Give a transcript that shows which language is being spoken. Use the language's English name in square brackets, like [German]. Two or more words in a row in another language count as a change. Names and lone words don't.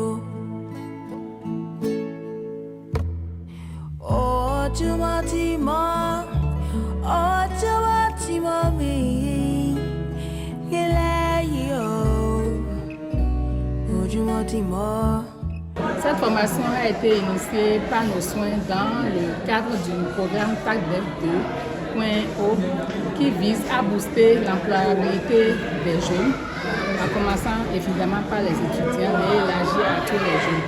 [Yoruba] Ojúmọ́ tí mọ́ mi nílẹ̀ yìí o. Ojúmọ́ tí mọ́. [French] Cette formation a été initiée par nos soins dans le cadre du programme TACDEF 2.0 qui vise à booster l'employabilité des jeunes, en commençant évidemment par les étudiants, mais élargir à tous les jeunes.